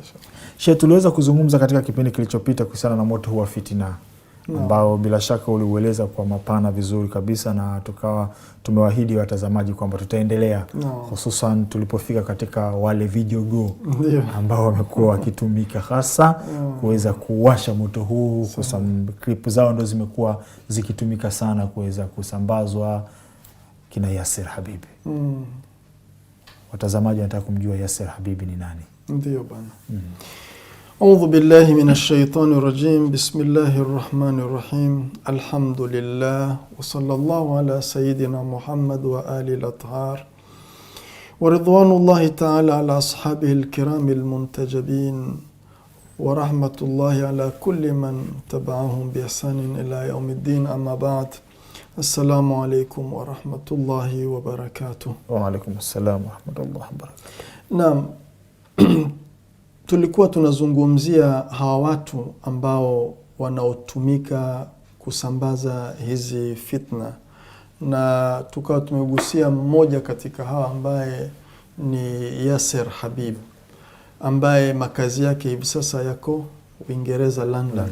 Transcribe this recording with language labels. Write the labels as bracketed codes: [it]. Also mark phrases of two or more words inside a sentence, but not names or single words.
[sw] Sheikh, tuliweza kuzungumza katika kipindi kilichopita kuhusiana na moto huu wa fitina ambao bila shaka uliueleza kwa mapana vizuri kabisa, na tukawa tumewaahidi watazamaji kwamba tutaendelea hususan tulipofika katika wale video ambao wamekuwa wakitumika hasa kuweza kuwasha moto huu. Clip zao ndo zimekuwa zikitumika sana kuweza kusambazwa, kina Yasir Habibi. Watazamaji wanataka kumjua Yasir Habibi ni nani? Ndio bana. [ar] أعوذ بالله من الشيطان الرجيم بسم الله الرحمن الرحيم الحمد لله وصلى الله على سيدنا محمد وآله الأطهار ورضوان الله تعالى على أصحابه الكرام المنتجبين ورحمة الله على كل من تبعهم بإحسان إلى يوم الدين. أما بعد، السلام عليكم ورحمة الله وبركاته. وعليكم السلام ورحمة الله وبركاته. نعم. [sw] Tulikuwa tunazungumzia hawa watu ambao wanaotumika kusambaza hizi fitna, na tukawa tumegusia mmoja katika hawa ambaye ni Yasir Habib, ambaye makazi yake hivi sasa yako Uingereza, London.